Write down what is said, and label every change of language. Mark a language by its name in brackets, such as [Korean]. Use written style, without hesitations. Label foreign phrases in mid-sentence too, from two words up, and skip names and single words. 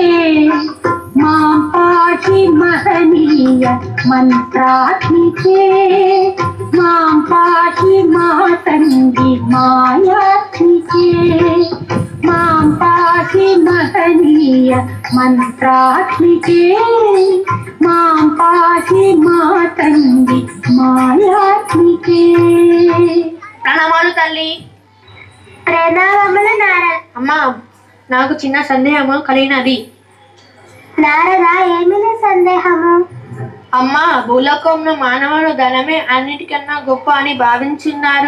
[Sanskrit] मां पाहि महनीय मंत्रात्मिके मां पाहि मातंगी मायात्मिके. मां पाहि महनीय मंत्रात्मिके मां पाहि मातंगी मायात्मिके. [Telugu] ప్రణామాలు తల్లి. ప్రణామములు నారద. అమ్మా, నాకు చిన్న సందేహము కలిగినది. నారద, ఏమిటి సందేహము? అమ్మా, భూలోకంలో మానవుడు ధనమే అన్నిటికన్నా గొప్ప అని భావించున్నారు.